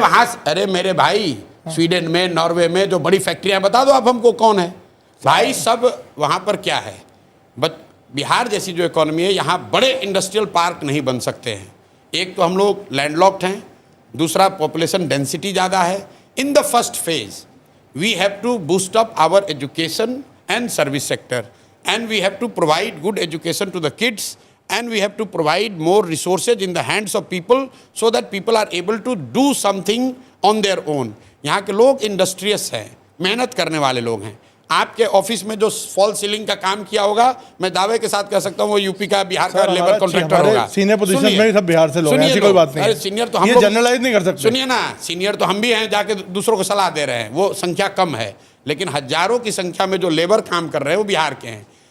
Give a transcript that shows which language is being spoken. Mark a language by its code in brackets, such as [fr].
[hi] वहां, अरे मेरे भाई, स्वीडन में, नॉर्वे में जो बड़ी फैक्ट्रियां, बता दो आप हमको कौन है भाई। सब वहां पर क्या है, बिहार जैसी जो इकोनॉमी है, यहाँ बड़े इंडस्ट्रियल पार्क नहीं बन सकते हैं। एक तो हम लोग लैंडलॉक्ड हैं, दूसरा पॉपुलेशन डेंसिटी ज़्यादा है। [en] In the first phase we have to boost up our education and service sector, and we have to provide good education to the kids, and we have to provide more resources in the hands of people so that people are able to do something on their own. [hi] यहाँ के लोग industrious हैं, मेहनत करने वाले लोग हैं। आपके ऑफिस में जो फॉल सीलिंग का काम किया होगा, मैं दावे के साथ कह सकता हूँ वो यूपी का, बिहार का लेबर कॉन्ट्रैक्टर होगा। सीनियर पोजीशन में सब बिहार से लोग हैं, ऐसी कोई बात नहीं। अरे सीनियर तो हम ये जनरलाइज नहीं कर सकते। सुनिए ना, सीनियर तो हम भी हैं, जाके दूसरों को सलाह दे रहे हैं, वो संख्या कम है, लेकिन हजारों की संख्या में जो लेबर काम कर रहे हैं वो बिहार के हैं।